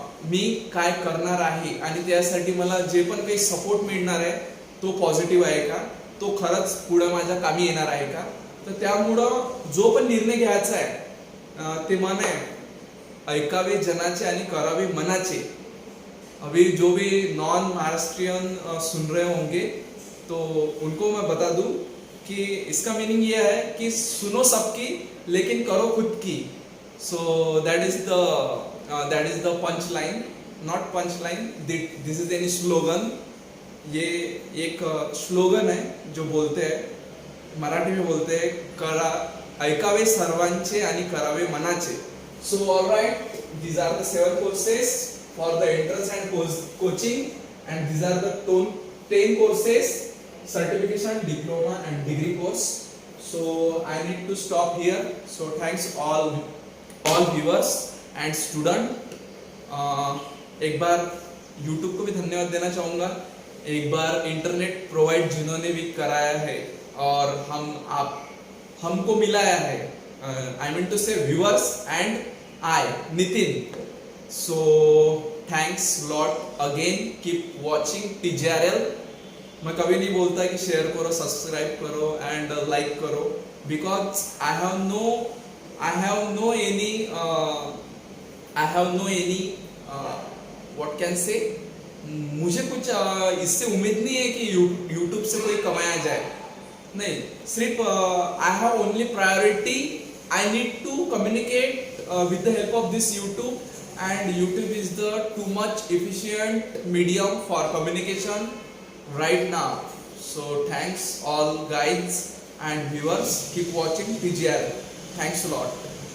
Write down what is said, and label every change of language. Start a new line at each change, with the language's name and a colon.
Marathi: मी काय करणार आहे आणि त्यासाठी मला जे पण काही सपोर्ट मिळणार आहे तो पॉझिटिव्ह आहे का, तो खरंच पुढे माझ्या कामी येणार आहे का. तर त्यामुळं जो पण निर्णय घ्यायचा आहे ते मन आहे ऐकावे जनाचे आणि करावे मनाचे.
Hindi: अभी जो भी नॉन महाराष्ट्रियन सुन रहे होंगे तो उनको मैं बता दूं कि इसका मीनिंग ये है कि सुनो सबकी लेकिन करो खुद की.
English: So that is the punch line, not punch line, this is any slogan.
Hindi: ये एक स्लोगन है जो बोलते हैं मराठी में, बोलते हैं
Marathi: करा ऐकावे सर्वांचे आणि करावे मनाचे.
English: So all right, these are the 7 courses for the entrance and coaching, and these are the 10 courses, certification, diploma and degree course. So I need to stop here. So thanks all viewers and student.
Hindi: एक बार YouTube को भी धन्यवाद देना चाहूँगा. एक बार internet provide जिन्होंने भी कराया है और हमको मिलाया है,
English: I mean to say viewers and I
Hindi: Nitin.
English: So thanks lot again, keep watching TJRL.
Hindi: मैं कभी नहीं बोलता कि शेयर करो, सब्सक्राइब करो एंड लाइक करो,
English: because I have no any what can say,
Hindi: मुझे कुछ इससे उम्मीद नहीं है कि यूट्यूब से कोई कमाया जाए. नहीं, सिर्फ
English: I have only priority, I need to communicate with the help of this YouTube, and YouTube is the too much efficient medium for communication right now. So thanks all guys and viewers, keep watching TJRL. Thanks a lot.